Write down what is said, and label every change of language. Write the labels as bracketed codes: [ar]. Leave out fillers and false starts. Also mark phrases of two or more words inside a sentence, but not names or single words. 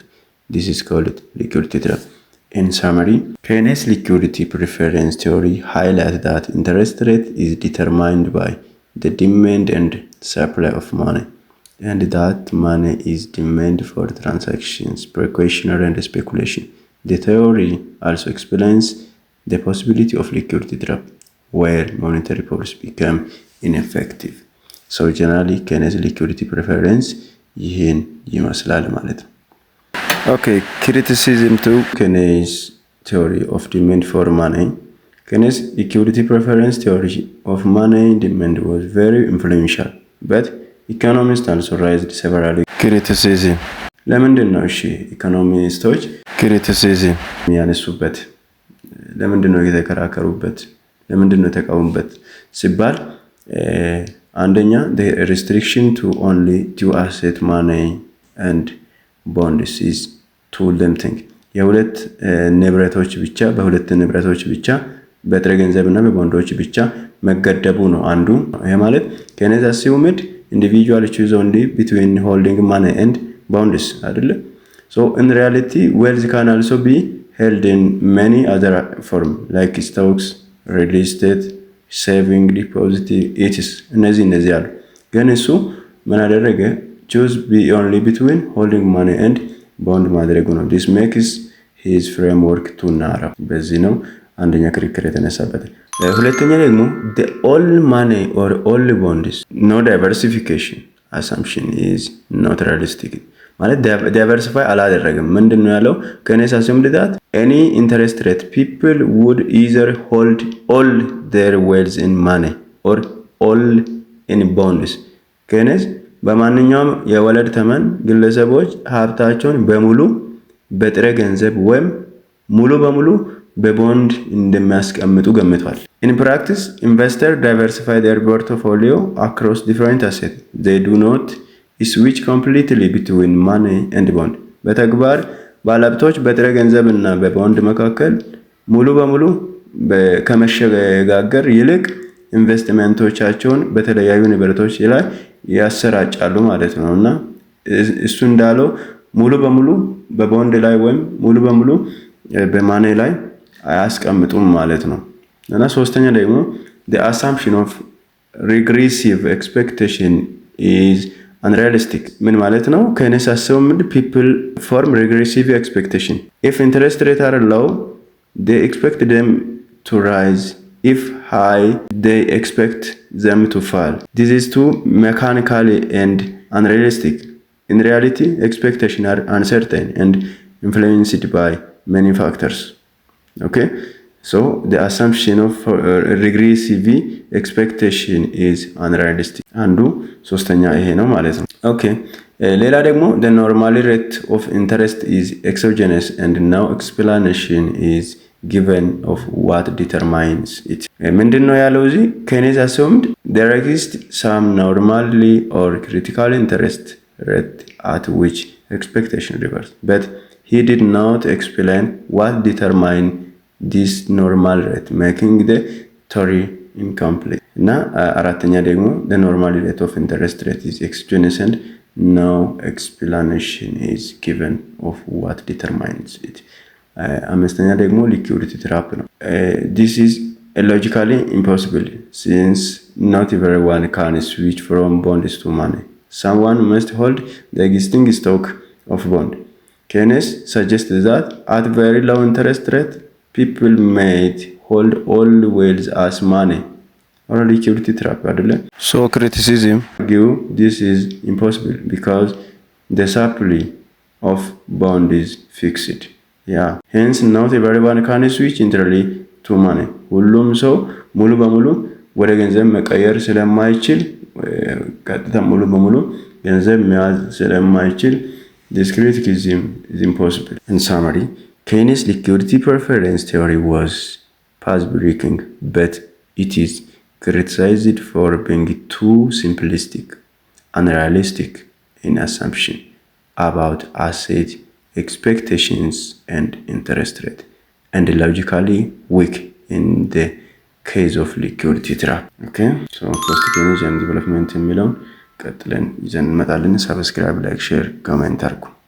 [en] This is called liquidity trap. In summary, Keynes' liquidity preference theory highlights that interest rate is determined by the demand and supply of money, and that money is demand for transactions, precautionary and speculation. The theory also explains the possibility of liquidity trap, where monetary policy become ineffective. So generally Keynes liquidity preference [am] ይህን ይመስላል ማለት ነው። [en] Okay, criticism to Keynes theory of demand for money. Keynes liquidity preference theory of money demand was very influential, but economists also raised several criticism. [am] ለምንድን ነው እሺ ኢኮኖሚስቶች criticism ያነሱበት? ለምንድን ነው የተከራከሩበት? ለምንድን ነው የተቃወሙበት ሲባል አንደኛ [en] the restriction to only two asset money and bonds is too limiting. [am] የሁለት ንብረቶች ብቻ በሁለት ንብረቶች ብቻ በጥሬ ገንዘብና በቦንዶች ብቻ መገደቡ ነው አንዱ። ይሄ ማለት [en] Keynes assumed individuals choose only between holding money and bonds [am] አይደለ? [en] So in reality wealth can also be held in many other forms like stocks, real estate, saving deposit, etc. [am] እነዚህ አሉ። ግን እሱ ምን አደረገ? [en] choose be only between holding money and bond [am] ማድረጉ ነው። [en] this makes his framework too narrow. [am] በዚህ ነው አንደኛ ክርክር የተነሳበት። ሁለተኛ ደግሞ [en] the all money or all bonds no diversification assumption is not realistic. [am] ማለት diversify አላደረገም። ምንድነው ያለው? [en] Keynes assumed that any interest rate people would either hold all their wealth in money or all in bonds. [am] Keynes በማንኛውም የወለድ ተመን ግለሰቦች ሀብታቸውን በሙሉ በጥሬ ገንዘብ ወይም ሙሉ በሙሉ በቦንድ እንደሚያስቀምጡ ገምቷል። [en] In practice, investors diversify their portfolio across different assets. They do not switch completely between money and bond. [am] በተግባር ባለሀብቶች በጥሬ ገንዘብና በቦንድ መካከል ሙሉ በሙሉ ከመሸጋገር ይልቅ ኢንቨስትመንቶቻቸውን በተለያዩ ንብረቶች ላይ ያሰራጫሉ ማለት ነው። እና እሱ እንዳለው ሙሉ በሙሉ በቦንድ ላይ ወይም ሙሉ በሙሉ በማኔ ላይ አያስቀምጡም ማለት ነው። እና ሶስተኛ ደግሞ [en] the assumption of regressive expectation is unrealistic. [am] ምን ማለት ነው? [en] Keynes assumed people form regressive expectation. If interest rates are low, they expect them to rise. If high, they expect them to fall. This is too mechanical and unrealistic. In reality, expectations are uncertain and influenced by many factors. Okay, so the assumption of regressive expectation is unrealistic. [am] አንዱ ሶስተኛ ይሄ ነው ማለት ነው። [en] Okay, [am] ሌላ ደግሞ [en] the normal rate of interest is exogenous and no explanation is given of what determines it. [am] ምንድነው ያለው እዚህ? [en] Keynes assumed there exists some normally or critical interest rate at which expectation reverses, but he did not explain what determines this normal rate, making the theory incomplete. [am] እና አራተኛ ደግሞ [en] the normal rate of interest rate is exogenous and no explanation is given of what determines it. [am] አምስተኛ ደግሞ [en] liquidity trap ነው። This is logically impossible since not everyone can switch from bonds to money. Someone must hold the existing stock of bond. Keynes suggested that at very low interest rate, people might hold all wealth as money or liquidity trap. So criticism argue this is impossible because the supply of bond is fixed. Yeah. Hence not everyone can switch entirely to money. [am] ሁሉም ሰው ሙሉ በሙሉ ወደ ገንዘብ መቀየር ስለማይችል ቀጥታ ሙሉ በሙሉ ገንዘብ መያዝ ስለማይችል [en] this criticism is impossible. In summary, Keynes' liquidity preference theory was path-breaking, but it is criticized for being too simplistic, unrealistic in assumption about asset expectations and interest rate, and logically weak in the case of liquidity trap. Okay, so post Keynes and development [am] የሚለውን ቀጥለን ይዘን እንመጣለን። ሰብስክራይብ፣ ላይክ፣ ሼር፣ ኮሜንት አድርጉ።